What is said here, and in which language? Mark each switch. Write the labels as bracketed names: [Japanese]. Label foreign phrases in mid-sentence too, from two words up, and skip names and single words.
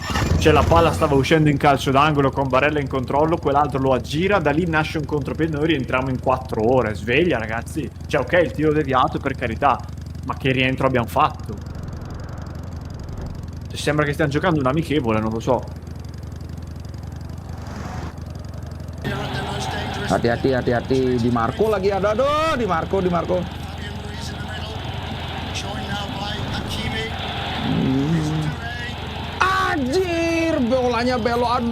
[Italian] Cioè la palla stava uscendo in calcio d'angolo con Barella in controllo, quell'altro lo aggira, da lì nasce un contropiede, noi rientriamo in 4 ore, sveglia ragazzi. Cioè ok, il tiro deviato per carità, ma che rientro abbiamo fatto? Cioè, sembra che stiamo giocando un amichevole, non lo so. [Indonesian] Hati-hati DiMarco lagi ada. Aduh, DiMarco. Anjir, bolanya belok.